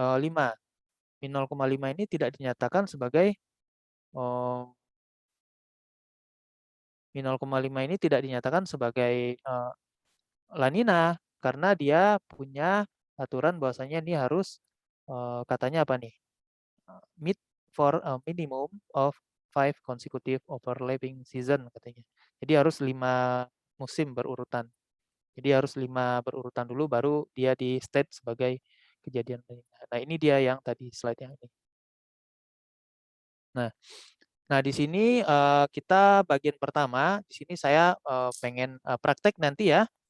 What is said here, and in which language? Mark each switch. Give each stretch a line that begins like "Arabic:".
Indonesian: -0,5 ini tidak dinyatakan sebagai -0,5 ini tidak dinyatakan sebagai La Nina, karena dia punya aturan bahwasanya ini harus katanya apa nih?
English: Meet for a minimum of 5 consecutive overlapping season
Indonesian: katanya. Jadi harus 5 musim berurutan. Jadi harus 5 berurutan dulu baru dia di state sebagai kejadian La Nina. Nah, ini dia yang tadi slide yang ini. Nah, di sini kita bagian pertama, di sini saya pengen praktek nanti ya.